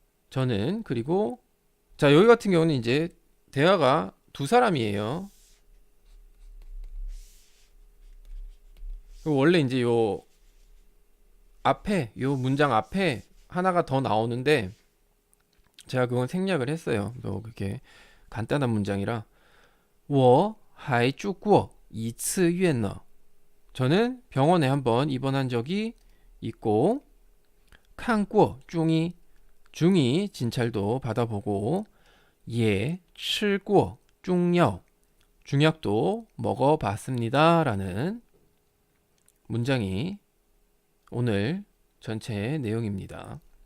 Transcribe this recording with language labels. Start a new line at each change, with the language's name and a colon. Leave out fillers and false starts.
Korean: 저는 그리고 자, 여기 같은 경우는 이제 대화가 두 사람이에요. 원래 이제 요 앞에 요 문장 앞에 하나가 더 나오는데 제가 그건 생략을 했어요. 그게 간단한 문장이라
Chinese: 我还住过一次院呢.
Korean: 저는 병원에 한번 입원한 적이 있고
Chinese: 看过
Korean: 중이 진찰도 받아보고
Chinese: 也吃过
Korean: 중약도 먹어봤습니다 라는 문장이 오늘 전체 내용입니다.